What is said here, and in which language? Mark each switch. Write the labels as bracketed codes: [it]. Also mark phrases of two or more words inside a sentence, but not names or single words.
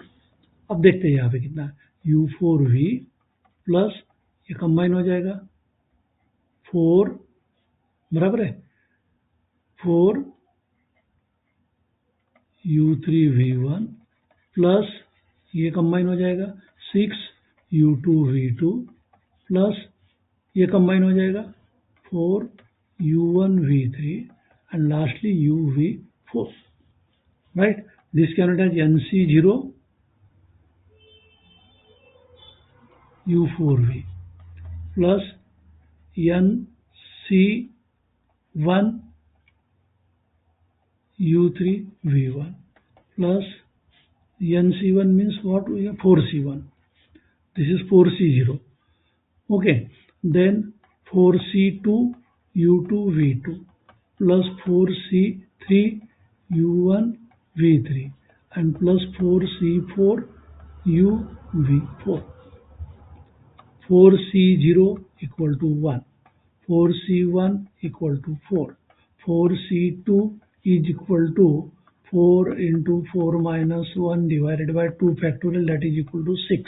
[hi] अब देखते हैं यहाँ पे कितना है, u4v प्लस ये कंबाइन हो जाएगा 4, बराबर है, 4 u3v1 प्लस ये कंबाइन हो जाएगा 6 u2v2 प्लस ये कंबाइन हो जाएगा 4u1v3 [en] and lastly [hi] uv4, right? [en] This can write as nc0 u4v plus nc1 u3v1 plus nc1 means what? We have 4c1. This is 4c0. Okay, then 4c2 u2v2 plus 4c3 u1v3 and plus 4c4 uv4. 4c0 equal to 1, 4c1 equal to 4, 4c2 is equal to 4 into 4 minus 1 divided by 2 factorial, that is equal to 6.